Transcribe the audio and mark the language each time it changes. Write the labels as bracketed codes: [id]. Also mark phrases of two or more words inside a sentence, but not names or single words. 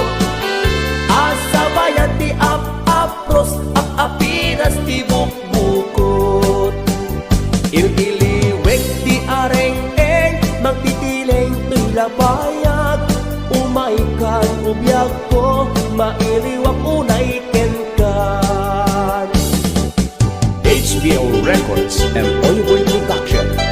[ilo] Asabayan ti ap-apros, ap-apinas ti bukbukot. Il-iliwek ti areng-eng, magtitileng to'y labayag. Umaikan ubiyag ko, mailiwak unay kenkan. [en] HBO Records and Oliver Production.